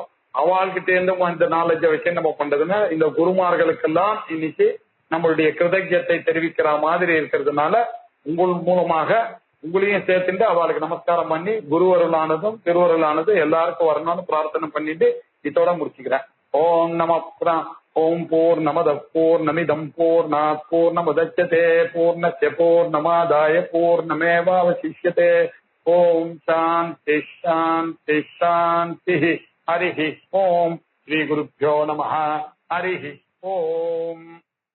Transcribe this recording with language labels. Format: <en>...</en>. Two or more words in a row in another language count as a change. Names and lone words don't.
<ta>அவள்கிட்ட இருந்தும் இந்த நாலேஜை வச்சு நம்ம பண்றதுன்னு இந்த குருமார்களுக்கெல்லாம் இன்னைக்கு நம்மளுடைய கிருதஜத்தை தெரிவிக்கிற மாதிரி இருக்கிறதுனால உங்கள் மூலமாக உங்களையும் சேர்த்துட்டு அவளுக்கு நமஸ்காரம் பண்ணி குருவருளானதும் திருவருளானதும் எல்லாருக்கும் வரணும்னு பிரார்த்தனை பண்ணிட்டு இதோட முடிச்சுக்கிறேன்.</ta> <sa>ॐ नम ॐ पूर्णमद पूर्णमिदं पूर्णात् पूर्णमुदच्यते पूर्णस्य पूर्णमादाय पूर्णमेवावशिष्यते. ॐ शान्ति शान्ति शान्ति. हरिः ॐ। श्री गुरुभ्यो नमः. हरिः ॐ.</sa>